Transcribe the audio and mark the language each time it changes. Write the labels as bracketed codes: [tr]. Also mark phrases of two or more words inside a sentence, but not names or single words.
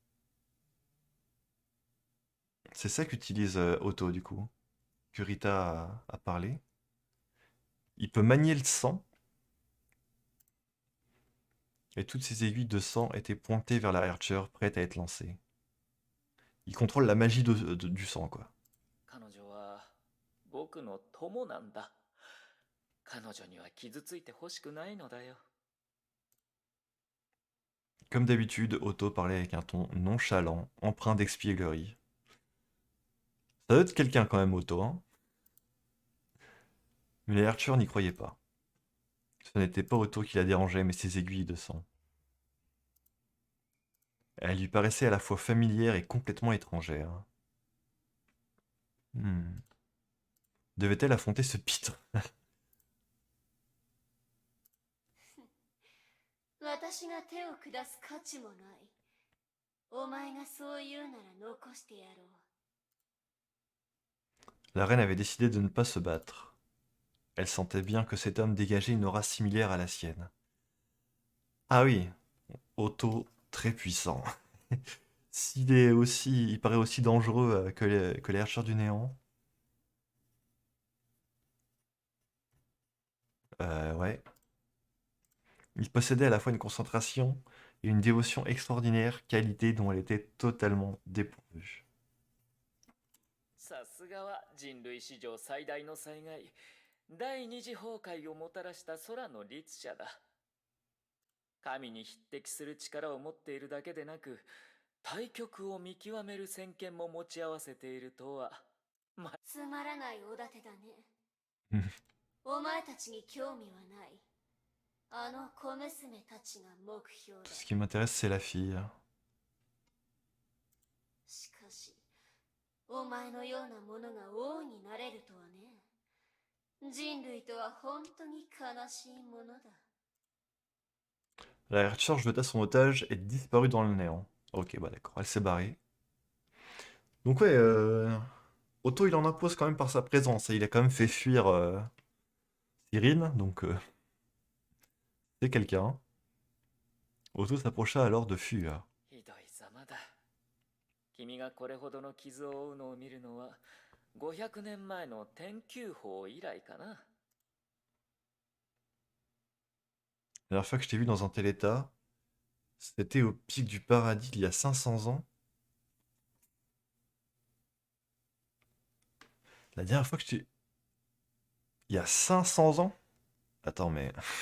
[fr] C'est ça qu'utilise Otto, du coup. Que Rita a parlé. Il peut manier le sang. Et toutes ces aiguilles de sang étaient pointées vers la Archer, prêtes à être lancées. Il contrôle la magie du sang, quoi. [ja] 彼女は僕の友なんだ。彼女には傷ついてほしくないのだよ。 [fr] Comme d'habitude, Otto parlait avec un ton nonchalant, empreint d'espièglerie. Ça doit être quelqu'un quand même, Otto, hein. Mais les Archers n'y croyaient pas. Ce n'était pas Otto qui la dérangeait, mais ses aiguilles de sang. Elle lui paraissait à la fois familière et complètement étrangère. Hmm. Devait-elle affronter ce pitre? [ja] 私が手を下す価値もない。お前がそう言うなら残してやろう。 [fr] La reine avait décidé de ne pas se battre. Elle sentait bien que cet homme dégageait une aura similaire à la sienne. Ah oui, Otto, très puissant. Il paraît aussi dangereux que les Archers du Néant. Ouais. Il possédait à la fois une concentration et une dévotion extraordinaire, qualité dont elle était totalement dépourvue. [ja] さすがは人類史上最大の災害、第二次崩壊をもたらした空の律者だ。神に匹敵する力を持っているだけでなく、対極を見極める先見も持ち合わせているとは。つまらないおだてだね。うんお前たちに興味はない。あの小娘たちが目標だ。 [fr] Ce qui m'intéresse, c'est la fille. [ja] しかし、お前のようなものが王になれるとはね。人類とは本当に悲しいものだ。 [fr] La Archer jeta son otage et disparut dans le néant. Ok, bah d'accord, elle s'est barrée. Donc ouais, Otto il en impose quand même par sa présence, et il a quand même fait fuir Cyrine, donc c'est quelqu'un. Otto s'approcha alors de Fua. [ja] ひどいざまだ。君がこれほどの傷を負うのを見るのは500年前の天球法以来かな。 [fr] La dernière fois que je t'ai vu dans un tel état, c'était au pic du paradis il y a 500 ans. La dernière fois que je t'ai... Il y a 500 ans? Attends, mais...